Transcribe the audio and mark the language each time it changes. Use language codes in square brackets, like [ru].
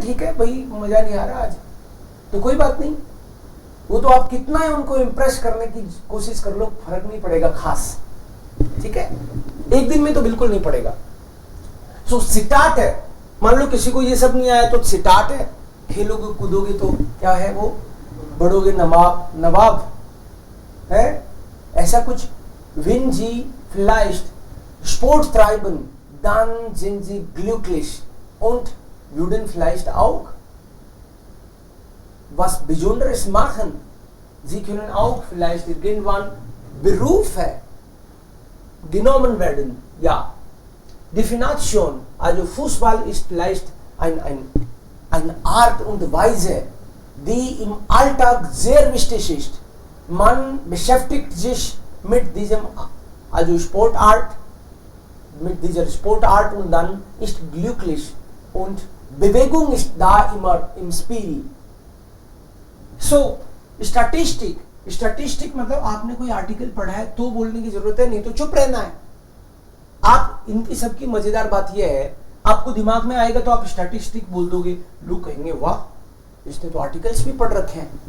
[hi] ठीक है भाई, मजा नहीं आ रहा आज तो कोई बात नहीं. वो तो आप कितना ही उनको इम्प्रेस करने की कोशिश कर लो, फर्क नहीं पड़ेगा खास. ठीक है, एक दिन में तो बिल्कुल नहीं पड़ेगा. सो सिटाट है, मान लो किसी को ये सब नहीं आया तो सिटाट है. खेलोगे कूदोगे तो क्या है, वो बढ़ोगे नवाब है, ऐसा कुछ. [de] Wenn Sie vielleicht Sport treiben, dann sind Sie glücklich und würden vielleicht auch was Besonderes machen. Sie können auch vielleicht irgendwann Berufe genommen werden. Ja, Definition, also Fußball ist vielleicht eine Art und Weise, die im Alltag sehr wichtig ist. Man beschäftigt sich mit diesem, also Sportart, mit dieser Sportart und dann ist glücklich und Bewegung ist da immer im Spiel. [hi] So, statistic मतलब आपने कोई article पढ़ा है तो बोलने की जरूरत है, नहीं तो चुप रहना है. आप इनकी सबकी मजेदार बात यह है, आपको दिमाग में आएगा तो आप स्टैटिस्टिक बोल दोगे, लोग कहेंगे वाह इसने तो आर्टिकल्स भी पढ़ रखे हैं.